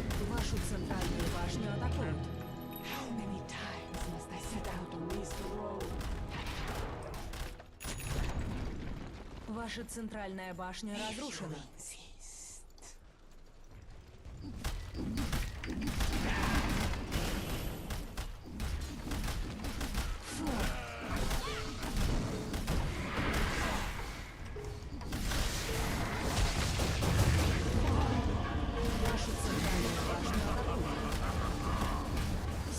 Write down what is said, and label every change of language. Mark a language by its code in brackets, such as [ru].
[ru] Вашу центральную башню атакуют. [en] How many times must I set out on this road? [ru] Ваша центральная башня разрушена. [en] Insist. [ru] Вашу центральную башню атакуют.